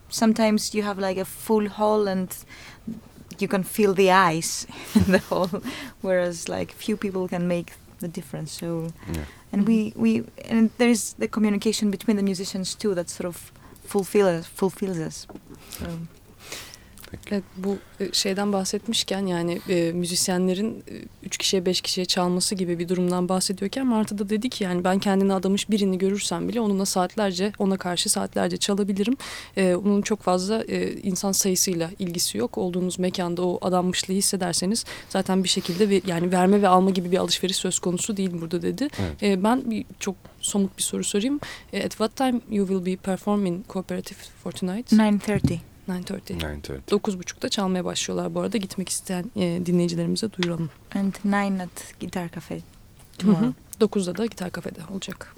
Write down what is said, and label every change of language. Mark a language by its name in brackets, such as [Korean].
[English] Sometimes you have like a full hall and you can feel the ice in the hall, whereas like few people can make the difference. So and we and there's the communication between the musicians too that sort of fulfills us. [Turkish] Evet, bu şeyden bahsetmişken, yani müzisyenlerin 3 kişiye 5 kişiye çalması gibi bir durumdan bahsediyorken, Marta da dedi ki yani ben kendini adamış birini görürsem bile onunla saatlerce, ona karşı saatlerce çalabilirim. Onun çok fazla insan sayısıyla ilgisi yok. Olduğunuz mekanda o adanmışlığı hissederseniz zaten bir şekilde yani verme ve alma gibi bir alışveriş söz konusu değil burada dedi. Evet. Ben bir çok somut bir soru sorayım. [English] At what time you will be performing cooperative for tonight? 9:30. [Turkish] 9:30'da çalmaya başlıyorlar bu arada. Gitmek isteyen dinleyicilerimize duyuralım. [English] And 9 at Guitar Cafe. [Turkish] 9'da da Guitar Cafe'de olacak.